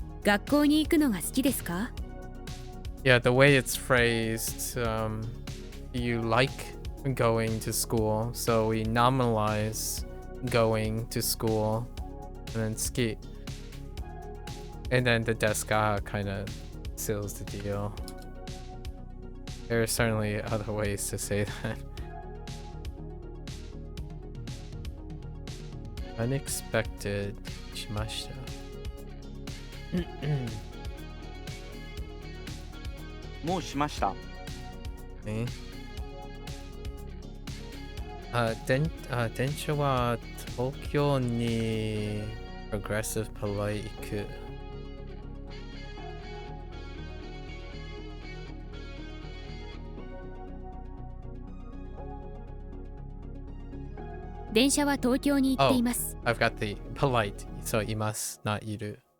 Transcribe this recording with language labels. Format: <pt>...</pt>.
<ja>学校に行くのが好きですか？</ja> <en>Yeah, the way it's phrased, you like going to school, so we nominalize going to school, and then ski. And then the deska kind of seals the deal. There are certainly other ways to say that. Unexpected.</en> <ja>Shimashita. もうしました。ね。電車は東京に</ja> <en>Progressive Polite</en> <ja>行く。電車は東京に行っています。</ja> <en>I've got the polite, so います、not いる。</en>